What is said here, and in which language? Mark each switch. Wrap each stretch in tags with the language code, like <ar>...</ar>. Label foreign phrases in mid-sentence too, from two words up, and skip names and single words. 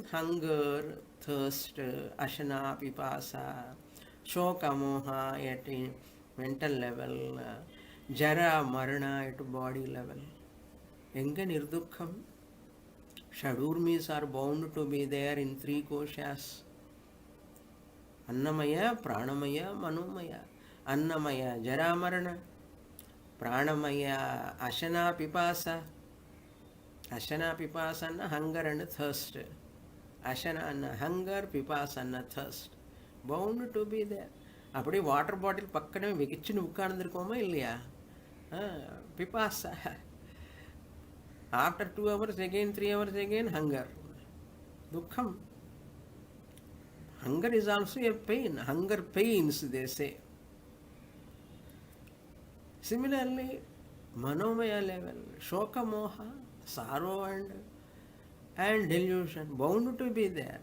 <en>Hunger, thirst,</en> <sa>Ashana, Pipasa, Shoka, Moha</sa> <en>at a mental level,</en> <sa>Jara, Marana</sa> <en>at body level.</en> <ta>எங்க நிர்துக்கம்.</ta> <en>Shadurmis are bound to be there in three koshas.</en> <sa>Annamaya, Pranamaya, Manomaya. Annamaya, Jara, Marana. Pranamaya, Ashana, Pipasa. Ashana, Pipasa,</sa> <en>and hunger and thirst. Ashana and hunger, Pipasa and thirst. Bound to be there.</en> <ta>Apadi</ta> <en>water bottle</en> <ta>பக்கத்துல வெச்சிக்கிட்டு உக்காந்திருக்கோமா இல்லையா.</ta> <en>Pipasa. After 2 hours again, 3 hours again, hunger. Dukkham. Hunger is also a pain. Hunger pains, they say. Similarly, Manomaya level,</en> <sa>Shoka Moha,</sa> <en>sorrow and delusion, bound to be there.</en>